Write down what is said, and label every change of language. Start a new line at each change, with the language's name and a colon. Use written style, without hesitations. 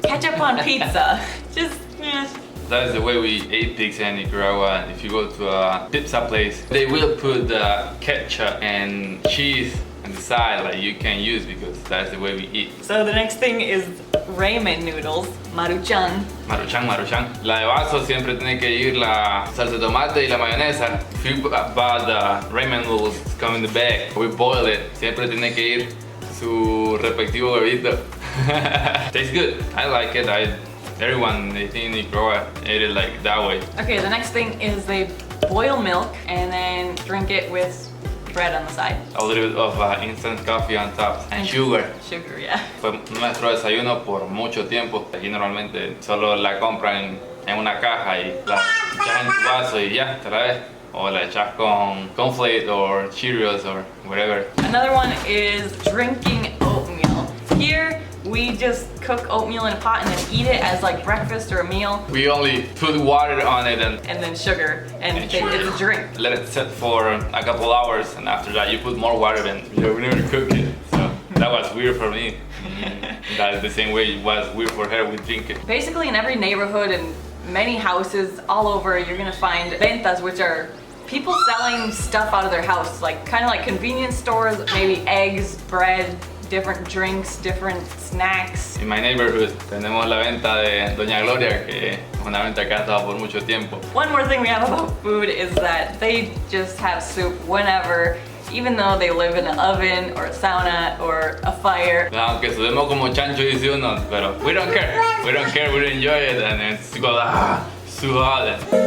English: Ketchup on pizza, just, That is the way we ate pizza in Nicaragua. If you go to a pizza place, they will put ketchup and cheese on the side like you can use because that's the way we eat. So the next thing is ramen noodles, maruchan. Maruchan.
Spanish: La de vaso siempre tiene que ir la salsa de tomate y la mayonesa.
English: If you buy the ramen noodles, come in the bag. We boil it.
Spanish: Siempre tiene que ir su respectivo bebito.
English: Tastes good. I like it. Everyone, they think in Nicaragua ate it like that way. Okay, the next thing is they boil milk and then drink it with bread on the side. A little bit of instant coffee on top and sugar. Sugar, yeah.
Spanish: Fue nuestro desayuno por mucho tiempo. Aquí normalmente solo la compran en una caja y la echas en tu vaso y ya, te la ves. O la echas con
English: cornflakes or Cheerios or whatever. Another one is drinking oatmeal. Here, we just cook oatmeal in a pot and then eat it as like breakfast or a meal. We only put water on it and then sugar, and it's a drink. Let it sit for a couple hours, and after that you put more water and we never cook it. So that was weird for me. That is the same way it was weird for her. We drink it. Basically in every neighborhood and many houses all over, you're gonna find ventas, which are people selling stuff out of their house, like kind of like convenience stores, maybe eggs, bread, different drinks, different snacks. In my neighborhood
Spanish: tenemos la venta de Doña Gloria, que es una venta que ha estado por mucho tiempo.
English: One more thing we have about food is that they just have soup whenever, even though they live in an oven or a sauna or a fire.
Spanish: Aunque sudemos como chancho dice uno, pero
English: we don't care. We don't care, we enjoy it, and it's so hot.